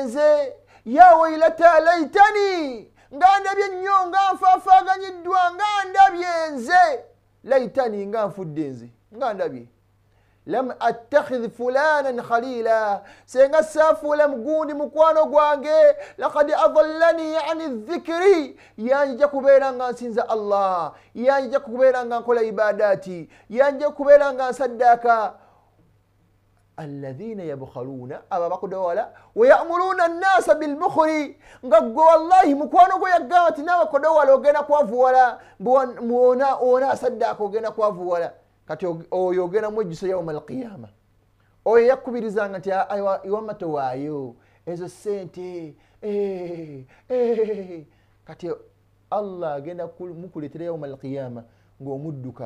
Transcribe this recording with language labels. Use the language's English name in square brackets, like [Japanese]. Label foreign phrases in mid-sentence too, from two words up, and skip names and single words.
[Ganda] nze, [Arabic] يا ويلتا ليتني [Ganda] nga ndabye nnyo nga nfaafaaganyiddwa, nga ndabye nze, laitani nga nfudde nze, nga ndabye [Arabic] لم أتخذ فلانا خليلا, [Ganda] senga safuula mugundi mukwano gwange, [Arabic] لقد أضلني عن الذكر, [Ganda] yanjija kubeera nga nsinza Allah, yanjija kubeera nga nkola ibadati, yanjija kubeera nga nsaddaka. [Arabic] الذين يبخلون, [Ganda] aba bakodowala, [Arabic] ويأمرون الناس بالبخل, [Ganda] nga gwe wallahi mukwano gwe yagamba nti nawe kodowala ogenda kwavuwala, ona saddaka ogenda kwavuwala. Kati oyo ogenda mwejjuso [Arabic] يوم القيامة, [Ganda] oyo yakkubirizanga nti iwamma towaayo ezo sente, kati Allah agenda mukuleetera [Arabic] يوم القيامة [Ganda] ng'omudduka.